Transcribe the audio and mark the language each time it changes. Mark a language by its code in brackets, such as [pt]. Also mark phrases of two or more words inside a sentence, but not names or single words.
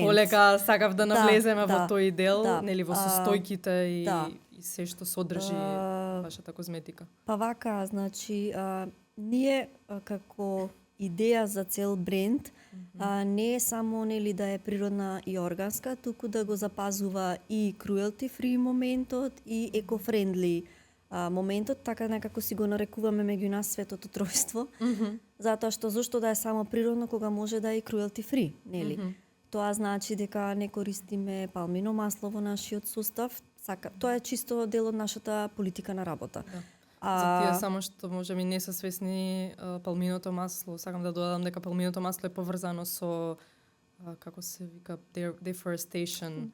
[mk] Полека сакав да навлеземе во тој дел, нели во состојките и се што содржи вашата козметика. Па вака, значи, ние како идеја за цел бренд не е само нели да е природна и органска, туку да го запазува и [en] cruelty free [mk] моментот и eco-friendly моментот, така некако си го нарекуваме меѓу нас светото тројство. Затоа што зошто да е само природно кога може да е и [en] cruelty free, [mk] нели? Тоа значи дека не користиме палмино масло во нашиот состав, тоа е чисто дел од нашата политика на работа. Да. За тие само што можеби не се свесни, палминото масло, сакам да додадам дека палминото масло е поврзано со како се вика deforestation.